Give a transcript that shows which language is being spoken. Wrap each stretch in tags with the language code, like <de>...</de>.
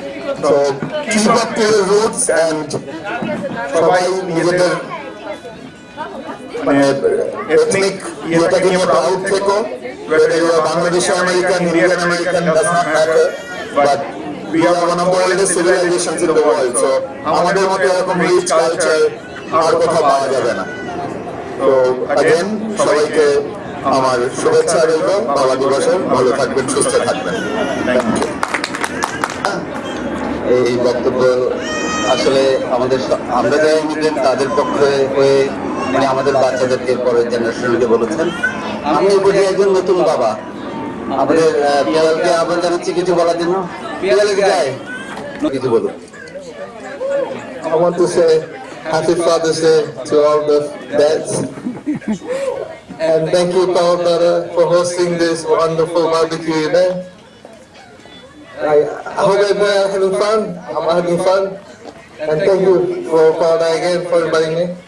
<en>So keep up to your roots and</en> <bn>সবাই নিজেদের মানে এথনিক ইয়েটাকে নিয়ে প্রাউড থেকো,</bn> <en>whether you are Bangladeshi American, Indian American, does not matter, but we are one of the oldest civilizations in the world.</en> <bn>So আমাদের মতো এরকম rich culture আর কোথাও পাওয়া যাবে না। তো again সবাইকে আমার শুভেচ্ছা রইল বাবা দিবসের। ভালো থাকবেন, সুস্থ থাকবেন।</bn> <en>Thank you.</en> <bn>এই বক্তব্য আসলে আমাদের আমরা যারা ইমিগ্রেন্ট তাদের পক্ষে হয়ে মানে আমাদের বাচ্চাদেরকে পরের জেনারেশনকে বলেছেন। আমি বুঝি একজন নতুন বাবা, আমাদের পিয়ালকে আহ্বান জানাচ্ছি কিছু বলার জন্য। পিয়ালকে যায় কিছু বলুন।</bn> <en>I want to say Happy Father's Day to all the dads. And thank you, Paul Brother, for hosting this wonderful barbecue event. I hope everyone are having fun. I'm having fun. And thank you for Paul again for inviting me.</en>